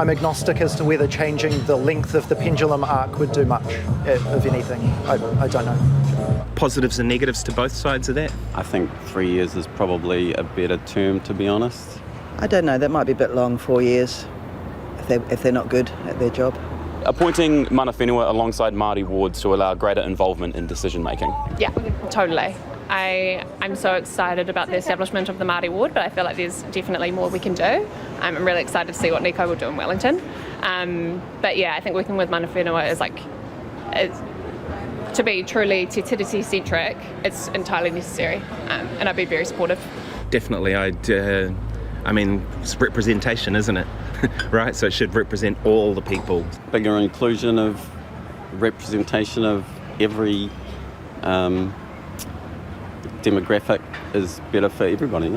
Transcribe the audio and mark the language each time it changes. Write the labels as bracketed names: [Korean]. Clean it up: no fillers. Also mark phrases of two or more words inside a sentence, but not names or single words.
[English] I'm agnostic as to whether changing the length of the pendulum arc would do much, if anything. I don't know. Positives and negatives to both sides of that? I think 3 years is probably a better term, to be honest. I don't know, that might be a bit long, 4 years, if they're not good at their job. Appointing [Māori] mana whenua [English] alongside Māori wards to allow greater involvement in decision making. Yeah, totally. I'm so excited about the establishment of the Māori ward, but I feel like there's definitely more we can do. I'm really excited to see what Nico will do in Wellington. But yeah, I think working with [Māori] mana whenua [English] is to be truly te tiriti centric, it's entirely necessary, and I'd be very supportive. Definitely, I mean, it's representation, isn't it? Right, so it should represent all the people. Bigger inclusion of representation of every demographic is better for everybody, yeah.